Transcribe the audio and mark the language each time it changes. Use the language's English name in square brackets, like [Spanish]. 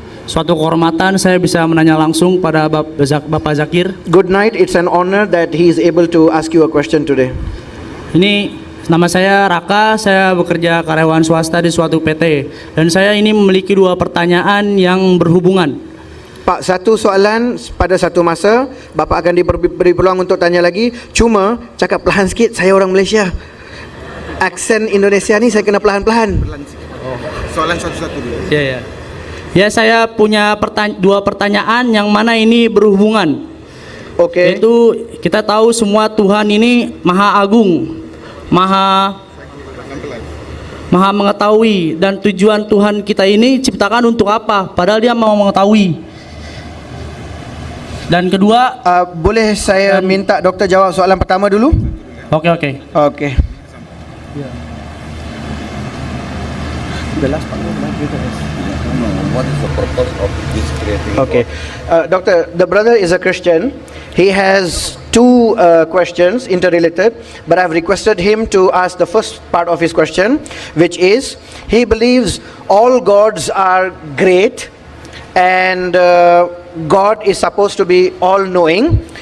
[Indonesian] Suatu kehormatan saya bisa menanya langsung pada Bapak Zakir. [English] Good night. It's an honor that he is able to ask you a question today. [Indonesian] Ini nama saya Raka, saya bekerja karyawan swasta di suatu PT. Dan saya ini memiliki dua pertanyaan yang berhubungan. [Malay] Pak, satu soalan pada satu masa. Bapak akan diberi peluang untuk tanya lagi. Cuma cakap perlahan sikit, saya orang Malaysia. Aksen Indonesia ni saya kena perlahan-perlahan. Soalan satu-satu dulu. [Indonesian] Ya, saya punya dua pertanyaan yang mana ini berhubungan. Okey. Yaitu kita tahu semua Tuhan ini Maha Agung, Maha mengetahui, dan tujuan Tuhan kita ini ciptakan untuk apa? Padahal Dia mau mengetahui. Dan kedua, [Malay] boleh saya minta doktor jawab soalan pertama dulu? Oke. Okey. [English] The last part what is the purpose of this creating? Okay, doctor, the brother is a Christian. He has two questions interrelated, but I've requested him to ask the first part of his question, which is he believes all gods are great and God is supposed to be all-knowing.